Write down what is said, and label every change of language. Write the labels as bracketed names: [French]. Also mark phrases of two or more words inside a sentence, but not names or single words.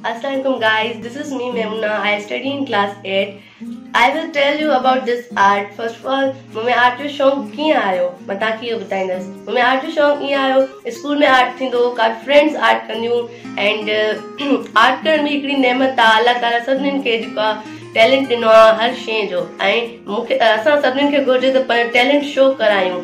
[English] Assalamualaikum guys, this is me Memuna. I study in class 8. I will tell you about this art. First of all, [Sindhi] मुझे आर्ट जो शौक कीअं आयो मां तव्हांखे इहो ॿुधाईंदसि। मुझे आर्ट जो शौक ईअं आयो, स्कूल में आर्ट थींदो, काफ़ी फ्रेंड्स आर्ट कंदियूं [English] and art [Sindhi] करण भी हिकिड़ी नेमत आहे। अल्लाह ताला सभिनीनि खे जेको आहे टैलेंट ॾिनो आहे हर शइ जो, ऐं मूंखे असां सभिनीनि खे घुरिजे त पंहिंजो [English] talent show [Sindhi] करायूं।